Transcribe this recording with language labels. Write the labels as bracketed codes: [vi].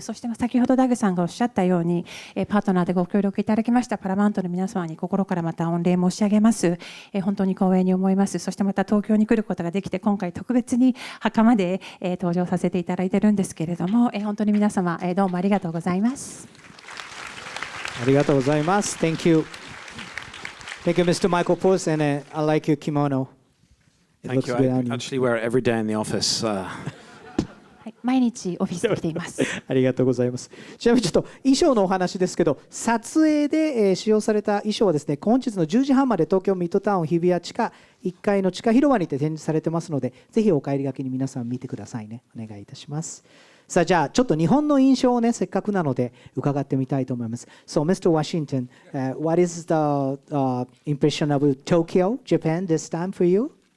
[ja] そして先ほどダグさんがおっしゃったように、パートナーでご協力いただきましたパラマウントの皆様に心からまた御礼申し上げます。本当に光栄に思います。そしてまた東京に来ることができて、今回特別に袴で登場させていただいているんですけれども、本当に皆様どうもありがとうございます。ありがとうございます。 [en] Thank you. Thank you, Mr. Michael Pruss, and I like your kimono. It Thank you. good I on you. actually wear it every day in the office. [ja] 毎日オフィスに来ています。ありがとうございます。ちなみにちょっと衣装のお話ですけど、撮影で使用された衣装はですね、本日の10時半まで東京ミッドタウン日比谷地下1階の地下広場にて展示されてますので、ぜひお帰りがけに皆さん見てくださいね。お願いいたします。さあ、じゃあちょっと日本の印象をね、せっかくなので伺ってみたいと思います。 [en] So, Mr. Washington, what is the impression of Tokyo, Japan this time for you?